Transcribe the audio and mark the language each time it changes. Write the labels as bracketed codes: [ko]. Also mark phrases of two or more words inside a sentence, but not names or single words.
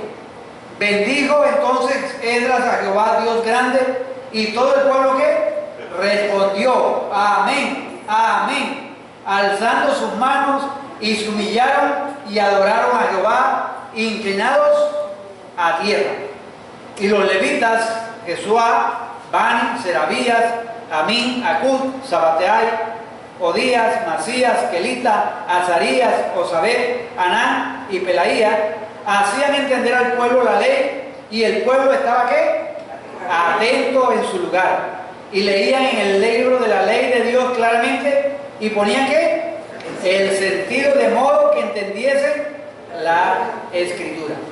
[es] Bendijo entonces Esdras a Jehová Dios grande, y todo el pueblo ¿qué? Respondió: amén, amén, alzando sus manos, y se humillaron y adoraron a Jehová, inclinados a tierra. Y los levitas, Jesuá, Bani, Serabías, Amín, Acud, Sabateai, Odías, Masías, Kelita, Azarías, Osabet, Anán y Pelaías, hacían entender al pueblo la ley, y el pueblo estaba ¿qué? Atento en su lugar. Y leían en el libro de la ley de Dios claramente, y ponían ¿qué? El sentido, de modo que entendiesen la escritura.